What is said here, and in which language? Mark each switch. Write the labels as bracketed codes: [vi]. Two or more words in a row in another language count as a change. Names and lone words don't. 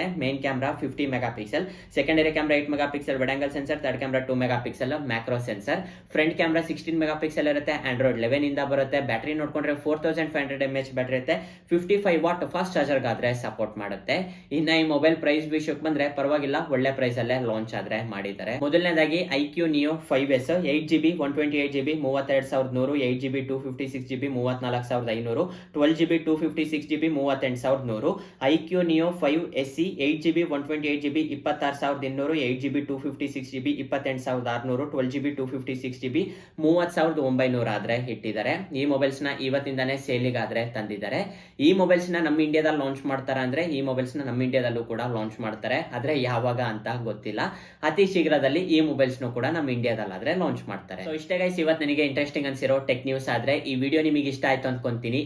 [en] main camera 50 mega pixel, secondary camera 8 mega pixel wide angle sensor, third camera 2 mega pixel macro sensor, front camera 16 mega pixel [kn] ಇರುತ್ತೆ, ಆಂಡ್ರಾಯ್ಡ್ 11 ಇಂದ ಬರುತ್ತೆ. ಬ್ಯಾಟ್ರಿ ನೋಡ್ಕೊಂಡ್ರೆ 4500 mAh ಬ್ಯಾಟ್ರಿ ಇರುತ್ತೆ, 55 [en] watt fast charger [kn] ಗಾದ್ರೆ ಸಪೋರ್ಟ್ ಮಾಡುತ್ತೆ. ಇನ್ನ ಈ [en] mobile price [kn] ವಿಷಯಕ್ಕೆ ಬಂದ್ರೆ ಪರವಾಗಿಲ್ಲ, ಒಳ್ಳೆ ಪ್ರೈಸ್ ಅಲ್ಲೇ ಲಾಂಚ್ ಆದ್ರೆ ಮಾಡಿದ್ದಾರೆ. ಮೊದಲನೇದಾಗಿ IQ Neo 5S 8GB 128GB 32100, 8GB 256GB 34500, 12GB 256GB 38100. IQ Neo 5 SE 8GB 128GB 26200, 8GB 256GB 28600, 12GB 256GB 30900 ಆದ್ರೆ ಇಟ್ಟಿದ್ದಾರೆ. ಈ ಮೊಬೈಲ್ಸ್ ನ ಇವತ್ತಿಂದಾನೇ ಸೇಲಿಗಾದ್ರೆ ತಂದಿದ್ದಾರೆ. ಈ ಮೊಬೈಲ್ಸ್ ನ ನಮ್ಮ ಇಂಡಿಯಾದಲ್ಲಿ ಲಾಂಚ್ ಮಾಡ್ತಾರ ಅಂದ್ರೆ ಈ ಮೊಬೈಲ್ಸ್ ನ ನಮ್ಮ ಇಂಡಿಯಾದಲ್ಲೂ ಕೂಡ ಲಾಂಚ್ ಮಾಡ್ತಾರೆ, ಆದ್ರೆ ಯಾವಾಗ ಅಂತ ಗೊತ್ತಿಲ್ಲ. ಅತಿ ಶೀಘ್ರದಲ್ಲಿ ಈ ಮೊಬೈಲ್ಸ್ ಕೂಡ ನಮ್ಮ ಇಂಡಿಯಾದಲ್ಲಾದ್ರೆ ಲಾಂಚ್ ಮಾಡ್ತಾರೆ. ಸೊ ಇಷ್ಟೇ ಗೈಸ್, ಇವತ್ತು ನನಗೆ ಇಂಟ್ರೆಸ್ಟಿಂಗ್ ಅನ್ಸಿರೋ [en] tech news. [kn] ಆದ್ರೆ ಈ ವಿಡಿಯೋ ನಿಮಗೆ ಇಷ್ಟ ಆಯ್ತು ಅನ್ಕೊಂತೀನಿ.